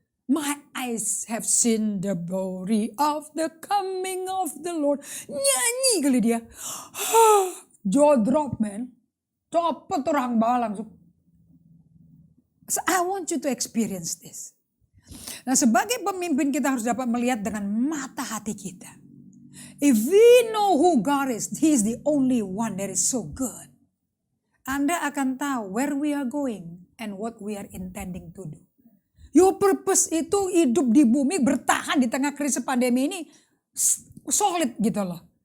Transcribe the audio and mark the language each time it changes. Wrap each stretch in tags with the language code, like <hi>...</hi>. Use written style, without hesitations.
<en>My eyes have seen the glory of the coming of the Lord.</en> <id>Nyanyi kali dia.</id> <en>Jaw drop man.</en> <id>Copot orang bawah langsung.</id> <en>So I want you to experience this.</en> <id>Nah sebagai pemimpin kita harus dapat melihat dengan mata hati kita.</id> <en>If we know who God is, He is the only one that is so good.</en> <id>Anda akan tahu</id> <en>where we are going and what we are intending to do. Your purpose</en> <id>itu hidup di bumi, bertahan di tengah krisis pandemi ini solid gitu loh.</id>